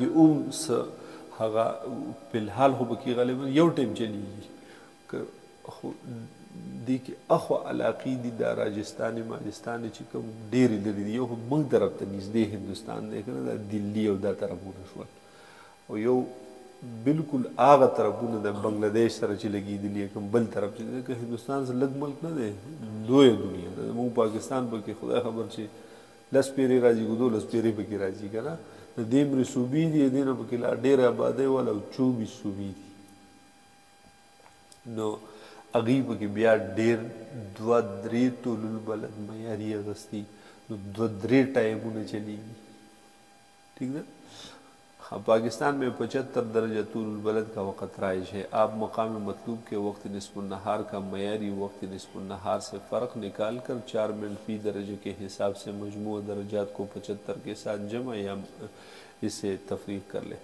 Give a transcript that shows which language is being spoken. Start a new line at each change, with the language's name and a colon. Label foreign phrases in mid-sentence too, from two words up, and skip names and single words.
Pashto: هغه فلحال خو پکې غالبا یو ټایم چلیږي خو دې کې اخوا علاقې دي دا راجستان ماجستان چې کوم ډېرې لرې دي یو خو موږ طرف ته نږدې هندوستان دی که نه دا دلي او دا طرفونه شول او یو بالکل اغه طرفونه د بنگلاديش سره چې لګېدلي کوم بل طرف چې که هندوستان سره لږ ملک نه دی لویه دنیا ده موږ پاکستان پکې خدای خبر چې 10 پیرې راځي که 12 پیرې پکې راځي که نه د دې مرې صوبې دي دې نه پکې لا ډېره آبادۍ والا او 24 صوبې دي نو هغوی پکې بیا ډېر 2-3 طول البلد معیاري اخیستي نو 2-3 ټایمونه چلیږي. ٹھیک ده.
Urdu: پاکستان میں 75 درجہ طول البلد کا وقت رائج ہے. آپ مقام مطلوب کے وقت نصف النہار کا معیاری وقت نصف النہار سے فرق نکال کر 4 منٹ فی درجے کے حساب سے مجموعہ درجات کو 75 کے ساتھ جمع یا اسے تفریق کر لے.